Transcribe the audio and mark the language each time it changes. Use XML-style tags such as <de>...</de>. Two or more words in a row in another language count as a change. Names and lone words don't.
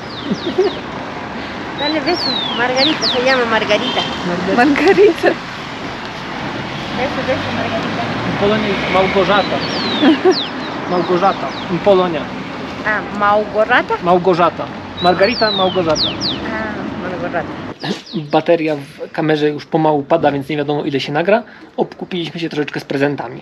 <es>Dale beso, Margarita, se llama Margarita. Margarita. Beso, beso, Margarita.</es> <pl>W Polonii jest Małgorzata. Małgorzata. Polonia. Ah, Małgorzata? Małgorzata. Margarita, Małgorzata. Ah, Małgorzata. Bateria w kamerze już pomału pada, więc nie wiadomo ile się nagra. Obkupiliśmy się troszeczkę z prezentami.</pl>